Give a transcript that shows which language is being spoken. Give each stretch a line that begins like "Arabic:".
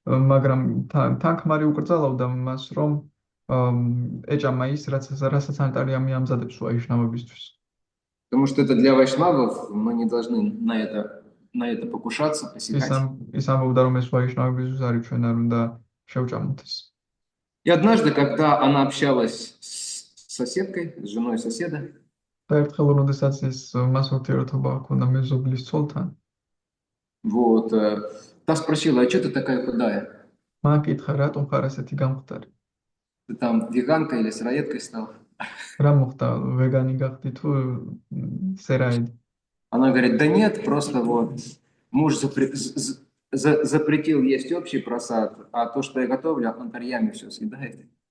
Georgian: მაგრამ თან ქმარი უკრძალავდა მას, რომ ეჭამა ის, რასაც ანტარიამი ამზადებს ვაიშნავებისთვის.
Russian: Потому что это для вайшнавов, мы не должны на это покушаться, посягать.
Georgian: ის ამბობდა, რომ ეს ვაიშნავებისთვის არის, ჩვენ არ უნდა შევჭამოთ ეს.
Russian: И однажды, когда она общалась с соседкой, с женой соседа,
Georgian: და ერთხელ როდესაც ის მას ურთიერთობა ჰქონდა მეზობლის ცოლთან,
Russian: вот, та спросила, а что ты такая худая?
Georgian: მან კითხა, რატომ ხარ ასეთი გამხდარი?
Russian: Ты там веганка или сыроедкой стала?
Georgian: რა მოხდა, ვეგანი გახდი თუ სერაედი?
Russian: Она говорит, да нет, просто вот муж запретил есть общий просад, а то, что я готовлю, Антарьями все съедает.